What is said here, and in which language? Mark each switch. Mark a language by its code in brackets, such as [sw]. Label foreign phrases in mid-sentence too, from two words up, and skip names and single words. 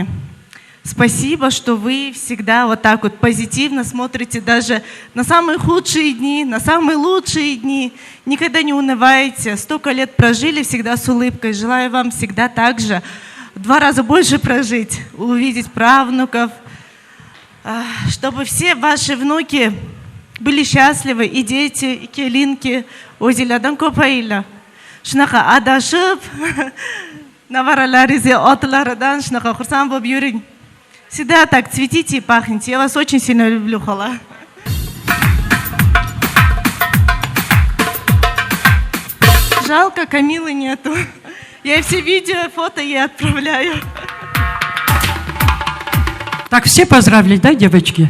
[ru] Спасибо, что вы всегда вот так вот позитивно смотрите даже на самые худшие дни, на самые лучшие дни. Никогда не унываете. Столько лет прожили всегда с улыбкой. Желаю вам всегда так же в 2 раза больше прожить, увидеть правнуков, чтобы все ваши внуки были счастливы, и дети, и келинки, [uz] o'zinglardan ko'payinglar. Shunaqa adashib, nevaralaringizni otlaridan shunaqa xursand bo'lib yuring. [ru] Всегда так цветите и пахните. Я вас очень сильно люблю, хола. Жалко, Камилы нету. Я все видео, фото ей отправляю. Так, все поздравили, да, девочки?